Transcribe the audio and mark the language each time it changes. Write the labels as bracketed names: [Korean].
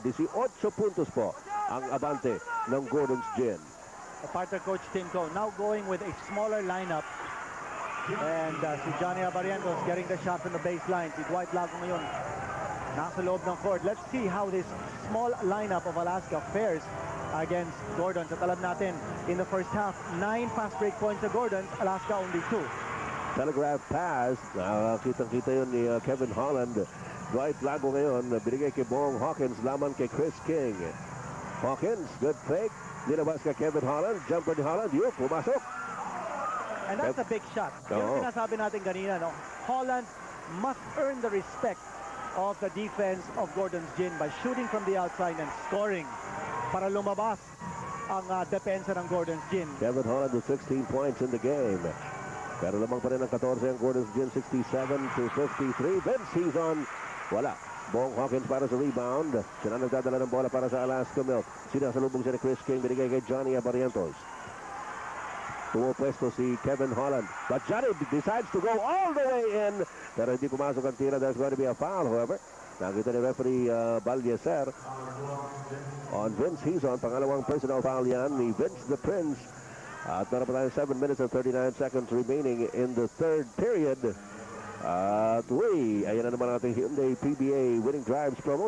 [Filipino] 18 puntos po ang abante ng Gordon's Gin. [English] Partner coach Tinko now going with a smaller lineup. And si Johnny Abarientos getting the shot from the baseline. [Filipino] Si Dwight Lago ngayon nasa loob ng court. [English] Let's see how this small lineup of Alaska fares against Gordon. [Filipino] At alam natin, [English] in the first half, 9 fast break points to Gordon, Alaska only 2. Telegraph pass. [Filipino] Kitang-kita yun ni Kevin Holland. Dwight Lago ngayon, binigay kay Bong Hawkins, laman kay Chris King. Hawkins, good fake. Nilabas kay Kevin Holland. Jumper ni Holland. Yun, pumasok. [English] And that's a big shot. [Filipino] Yung sinasabi natin kanina, no? [English] Holland must earn the respect of the defense of Gordon's Gin by shooting from the outside and scoring [Filipino] para lumabas ang depensa ng Gordon's Gin. [English] Kevin Holland with 16 points in the game. [Filipino] Pero lamang pa rin ang 14 ang Gordon's Gin, 67-53. Vince Hizon, wala. Bong Hawkins para sa rebound. Sila nagdadala ng bola para sa Alaska Milk. Sinasalubong siya ni Chris King, binigay kay Johnny Abarientos. Pumupwesto si Kevin Holland. [English] But Johnny decides to go all the way in. [Filipino] Pero hindi pumasok ang tira. [English] There's going to be a foul, however. [Filipino] Nakita ni referee Balyeser [English] on Vince Hizon. [Filipino] Pangalawang personal foul yan ni Vince the Prince. At meron pa tayo 7 minutes and 39 seconds remaining in the third period. At ayan na naman ating Hyundai PBA Winning Drives promo.